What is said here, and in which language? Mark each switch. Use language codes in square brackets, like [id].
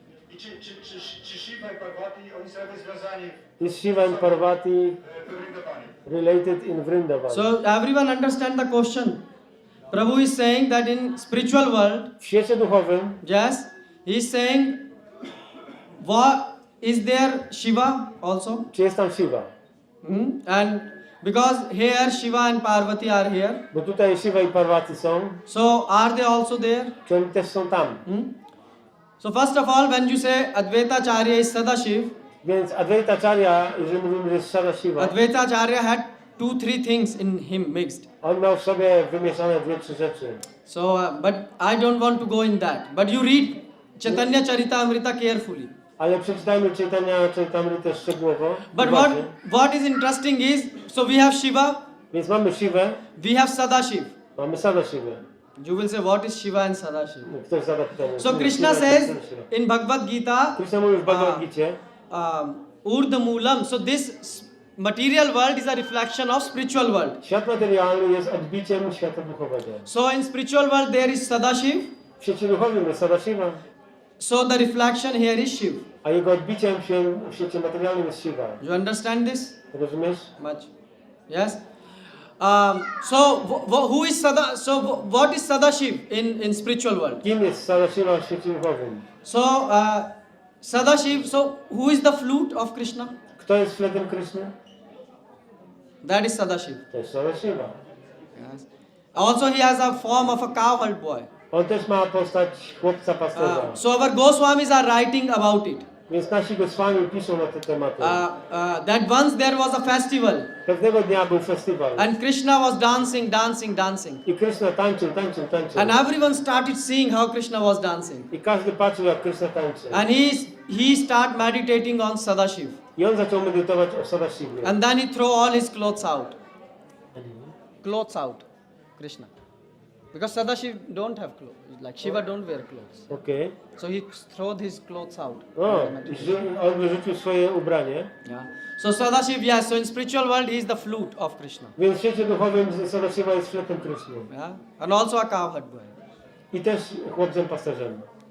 [pl] I czy Shiva i Parvati, oni są jakby związani [en] is Shiva and Parvati [pl] we Vrindawanie? [en] related in Vrindavan? So everyone understand the question. Prabhu is saying that in spiritual world, [pl] W świecie duchowym [en] yes, he is saying, what is there Shiva also? [pl] czy jest tam Shiva? [en] And because here Shiva and Parvati are here, [pl] Bo tutaj Shiva i Parvati są, [en] so are they also there? [pl] czy oni też są tam? [en] So first of all, when you say Advaita Charya is Sadashiv, [pl] Więc Advaitacharya, jeżeli mówimy, że jest Sadashiva, [en] Advaita Charya had 2-3 things in him mixed. [pl] on miał w sobie wymieszane 2-3 rzeczy. [en] So, but I don't want to go in that. But you read Chaitanya Charitamrita carefully. [pl] Ale przeczytajmy Chaitanya Charitamrita szczegółowo. [en] But [pl] uważnie. [en] what is interesting is, so we have Shiva, [pl] Więc mamy Shivę, [en] we have Sadashiv. [pl] mamy Sadashivę. [en] You will say, what is Shiva and Sadashiv? [pl] Ktoś zada pytanie. [en] So Krishna Shiva, says [pl] Sadashiva. [en] in Bhagavad Gita, [pl] Krishna mówi w Bhagavad Gita, [sa] Urdhamulam. [en] So this material world is a reflection of spiritual world. [pl] świat materialny jest odbiciem świata duchowego. [en] So in spiritual world there is Sadashiv. [pl] W świecie duchowym jest Sadashiva, [en] So the reflection here is Shiv. [pl] a jego odbiciem w świecie materialnym jest Shiva. [en] You understand this? [pl] Rozumiesz? [en] Much. Yes. So who is what is Sadashiv in spiritual world? [pl] Kim jest Sadashiva w świecie duchowym? [en] So Sadashiv. So who is the flute of Krishna? [pl] Kto jest fletem Krishny? [en] That is Sadashiv. [pl] To jest Sadashiva. [en] Yes. Also he has a form of a cowherd boy. [pl] On też ma postać chłopca pasterza. [en] So our Goswamis are writing about it. [pl] Więc nasi Goswami piszą na te tematy. [en] That once there was a festival [pl] Pewnego dnia był festiwal. [en] and Krishna was dancing, dancing, dancing. [pl] I Krishna tańczył. [en] And everyone started seeing how Krishna was dancing. [pl] I każdy patrzył, jak Krishna tańczy. [en] And he started meditating on Sadashiv. [pl] I on zaczął medytować o Sadashiwie. [en] And then he threw all his clothes out. Clothes out, Krishna. Because Sadashiv don't have clothes. Like Shiva don't wear clothes. [pl] Okej. [en] So he threw his clothes out. [pl] O, on wyrzucił swoje ubranie. [en] Yeah. So Sadashiv, yes. So in spiritual world, he is the flute of Krishna. [pl] Więc w świecie duchowym Sadashiva jest fletem Kryszny. [en] Yeah. And also a cowherd boy. [pl] I też chłopcem pasterzem.